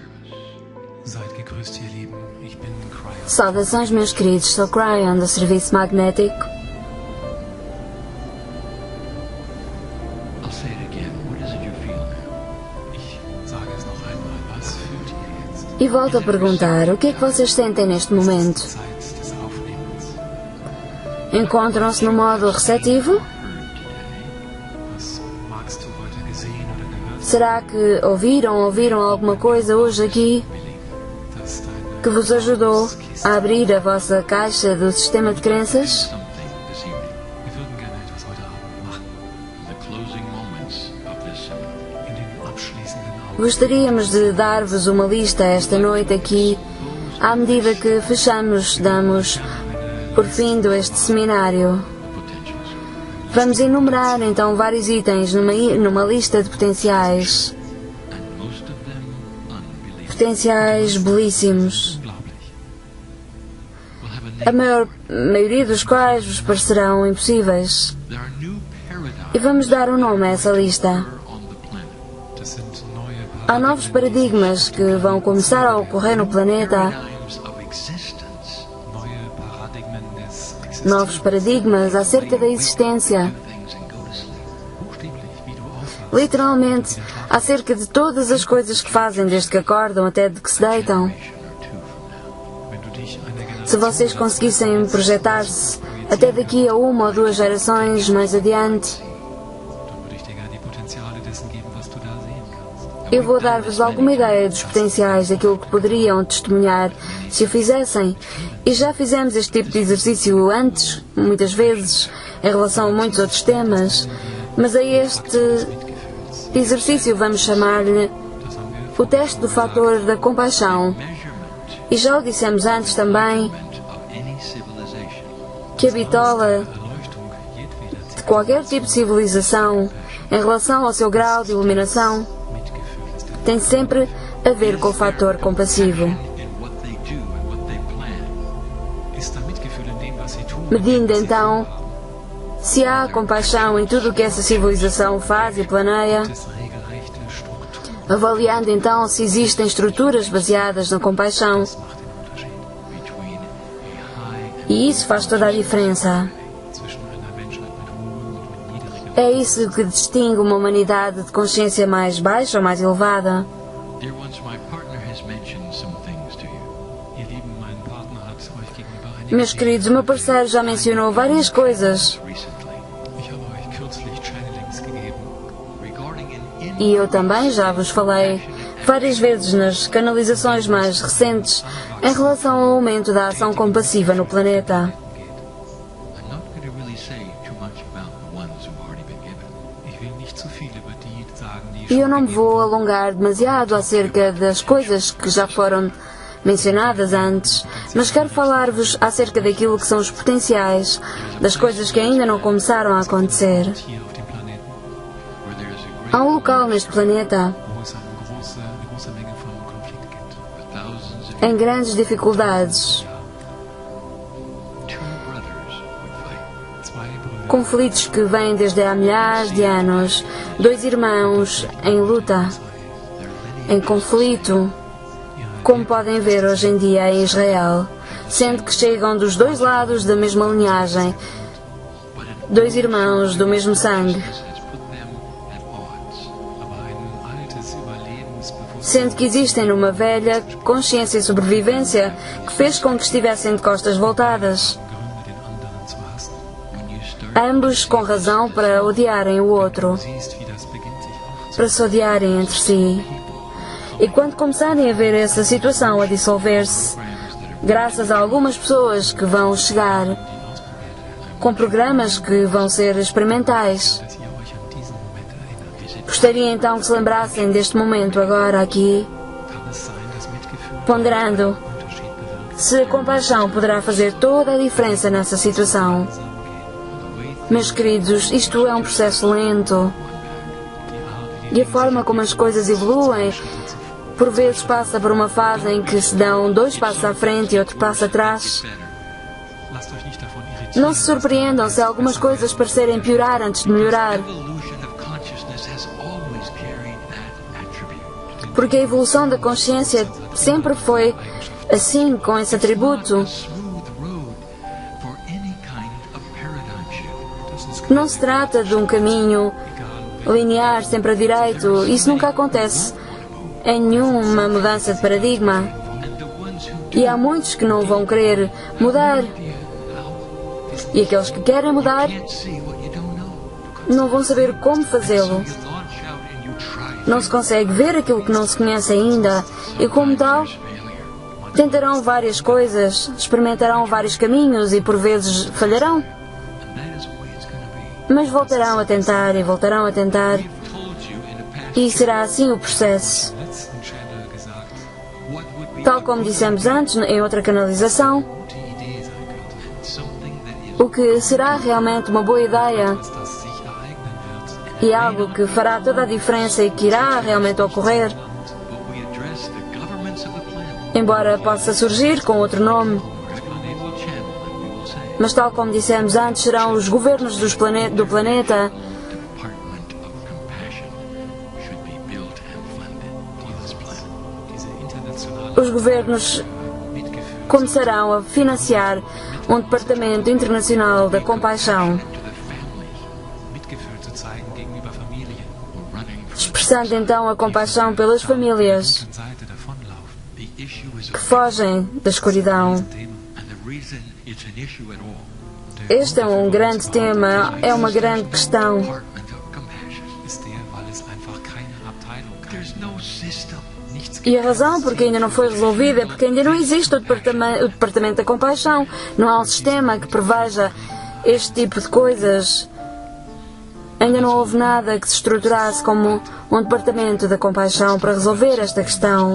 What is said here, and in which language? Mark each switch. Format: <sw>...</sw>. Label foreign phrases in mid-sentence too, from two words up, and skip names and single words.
<de>Seid gegrüßt, ihr Lieben. Ich bin Cryon.</de> <pt>Saudações, meus queridos. Sou Cryon, do Serviço Magnético.</pt> <en>I'll say it again. What is it you feel now?</en> <de>Ich sage es noch einmal. Was fühlt ihr jetzt?</de> <pt>E volto a perguntar, o que é que vocês sentem neste momento?</pt> <de>Zeit des Aufnehmens.</de> <pt>Encontram-se no modo receptivo?</pt> <de>Was magst du heute gesehen oder gehört?</de> <pt>Será que ouviram alguma coisa hoje aqui</pt> <de>Dass deine</de> <pt>que vos ajudou a abrir a vossa caixa do sistema de crenças?</pt> <en>Something this evening.</en> <de>Wir würden gerne etwas heute Abend machen.</de> <en>The closing moments of this seminar.</en> <de>In den abschließenden Augen.</de> <pt>Gostaríamos de dar-vos uma lista esta noite aqui, à medida que damos por fim este seminário.</pt> <en>Potentials.</en> <pt>Vamos enumerar então vários itens numa lista de potenciais.</pt> <en>And most of them unbelievable.</en> <pt>Potenciais belíssimos.</pt> <de>Unglaublich.</de> <en>We'll have A a name.</en> <pt>maioria dos quais vos parecerão impossíveis.</pt> <en>There are new paradigms</en> <pt>E vamos dar um nome a essa lista.</pt> <en>on the planet.</en> <de>Das sind neue</de> <pt>Há novos paradigmas que vão começar a ocorrer no planeta,</pt> <en>Paradigms of existence.</en> <de>neue Paradigmen des Existenzes.</de> <pt>novos paradigmas acerca da existência,</pt> <en>Things and go to sleep.</en> <de>Buchstäblich, wie du aufwachst.</de> <pt>literalmente acerca de todas as coisas que fazem desde que acordam até de que se deitam.</pt> <de>Wenn du dich einer Generation</de> <pt>Se vocês conseguissem projetar-se até daqui a uma ou duas gerações mais adiante,</pt> <de>dann würde ich dir gerne die Potenziale dessen geben, was du da sehen kannst.</de> <pt>eu vou dar-vos alguma ideia dos potenciais daquilo que poderiam testemunhar se o fizessem. E já fizemos este tipo de exercício antes, muitas vezes, em relação a muitos outros temas, mas a este exercício vamos chamar-lhe o teste do fator da compaixão. E já o dissemos antes também,</pt> <en>Of any civilization.</en> <pt>que a bitola</pt> <de>Erleuchtung jedweder</de> <pt>de qualquer tipo de civilização, em relação ao seu grau de iluminação,</pt> <de>Mitgefühl ist der</de> <pt>tem sempre a ver com o fator compassivo.</pt> <en>In what they do and what they plan.</en> <de>ist da Mitgefühl in dem, was sie tun.</de> <pt>Medindo então Se há compaixão em tudo o que essa civilização faz e planeia,</pt> <de>regelrechte Struktur.</de> <pt>avaliando então se existem estruturas baseadas na compaixão,</pt> <de>Das macht den Unterschied</de> <en>between a high</en> <pt>e isso faz toda a diferença.</pt> <de>zwischen einer Menschheit mit hohem und mit niedrigem.</de> <pt>É isso que distingue uma humanidade de consciência mais baixa ou mais elevada.</pt> <en>Dear ones, my partner has mentioned some things to you.</en> <de>Ihr Lieben, mein Partner hat euch gegenüber einige</de> <pt>Meus queridos, o meu parceiro já mencionou várias coisas</pt> <en>Recently,</en> <de>Ich habe euch kürzlich Channelings gegeben.</de> <en>regarding an</en> <pt>e eu também já vos falei várias vezes nas canalizações mais recentes em relação ao aumento da ação compassiva no planeta.</pt> <en>I'm not going to really say too much about the ones who've already been given.</en> <de>Ich will nicht zu viel über die sagen, die</de> <pt>E eu</pt> <de>schon</de> <pt>não me</pt> <de>gegeben</de> <pt>vou alongar demasiado acerca das coisas que já foram mencionadas antes, mas quero falar-vos acerca daquilo que são os potenciais, das coisas que ainda não começaram a acontecer.</pt> <de>hier auf dem Planeten,</de> <en>Where there is a</en> <pt>Há</pt> <en>great</en> <pt>um local neste planeta</pt> <de>wo es eine große Menge von Konflikten gibt.</de> <en>for thousands of</en> <pt>em grandes dificuldades,</pt> <en>two brothers would fight.</en> <de>Zwei Brüder,</de> <pt>conflitos que vêm desde há milhares de anos, dois irmãos em luta, em conflito, como podem ver hoje em dia em Israel, sendo que chegam dos dois lados da mesma linhagem, dois irmãos do mesmo sangue,</pt> <en>Has put them at odds.</en> <de>aber ein altes Überlebensbewusstsein</de> <pt>sendo que existem numa velha consciência e sobrevivência que fez com que estivessem de costas voltadas,</pt> <de>Gründe, den anderen zu hassen.</de> <en>When you start</en> <pt>ambos com razão para odiarem o outro,</pt> <de>Siehst, wie das beginnt sich aufzulösen.</de> <pt>para se odiarem entre si. E quando começarem a ver essa situação a dissolver-se, graças a algumas pessoas que vão chegar com programas que vão ser experimentais,</pt> <de>Dass ihr euch an diesen Moment erinnert.</de> <pt>gostaria então que se lembrassem deste momento agora aqui,</pt> <de>Kann es sein, dass Mitgefühl</de> <pt>ponderando</pt> <de>einen Unterschied bewirkt?</de> <pt>se a compaixão poderá fazer toda a diferença nessa situação. Meus queridos, isto é um processo lento e a forma como as coisas evoluem por vezes passa por uma fase em que se dão dois passos à frente e outro passo atrás.</pt> <de>Lasst euch nicht davon irritieren.</de> <pt>Não se surpreendam se algumas coisas parecerem piorar antes de melhorar,</pt> <en>evolution of consciousness has always carried that attribute.</en> <pt>porque a evolução da consciência sempre foi assim, com esse atributo.</pt> <en>Smooth road for any kind of paradigm shift.</en> <pt>Não se trata de um caminho linear, sempre a direito. Isso nunca acontece em nenhuma mudança de paradigma.</pt> <en>And the ones who</en> <pt>E há muitos que não vão querer mudar. E aqueles que querem mudar</pt> <en>can't see what you don't know.</en> <pt>não vão saber como fazê-lo.</pt> <en>You launch out and you try</en> <pt>Não se consegue ver aquilo que não se conhece ainda. E como tal,</pt> <en>failure.</en> <pt>tentarão várias coisas, experimentarão vários caminhos e por vezes falharão.</pt> <en>And that is the way it's going to be.</en> <pt>Mas voltarão a tentar e voltarão a tentar.</pt> <en>We've told you in the past</en> <pt>E será assim o processo.</pt> <de>Letzten Channel gesagt,</de> <en>what would be</en> <pt>Tal como dissemos antes, em outra canalização,</pt> <de>gute Idee sein könnte,</de> <en>something that is</en> <pt>o que será realmente uma boa ideia</pt> <de>dass das sich ereignen wird.</de> <pt>e algo que fará toda a diferença e que irá realmente ocorrer,</pt> <en>but we address the governments of the planet.</en> <pt>embora possa surgir com outro nome,</pt> <en>The planet will channel and we will say</en> <pt>mas tal como dissemos antes, serão os governos do planeta</pt> <en>Department of Compassion should be built and funded on this planet.</en> <de>Diese internationale</de> <pt>os governos</pt> <de>Mitgefühl</de> <pt>começarão a financiar um departamento internacional da compaixão,</pt> <en>To the families</en> <de>Mitgefühl zu zeigen gegenüber Familien,</de> <en>who are running from</en> <pt>expressando então a compaixão pelas famílias</pt> <de>an Seite davonlaufen.</de> <en>the issue is</en> <pt>que fogem da escuridão.</pt> <de>Thema.</de> <en>and the reason it's an issue at all.</en> <pt>Este é um grande tema, é uma grande questão.</pt> <en>Department of Compassion.</en> <de>Ist der, weil es einfach keine Abteilung,</de> <en>There's</en> <de>kein</de> <en>no system.</en> <de>nichts</de> <pt>E a razão porque ainda não foi resolvida é porque ainda não existe o departamento da compaixão. Não há um sistema que preveja este tipo de coisas. Ainda não houve nada que se estruturasse como um departamento da compaixão para resolver esta questão.</pt>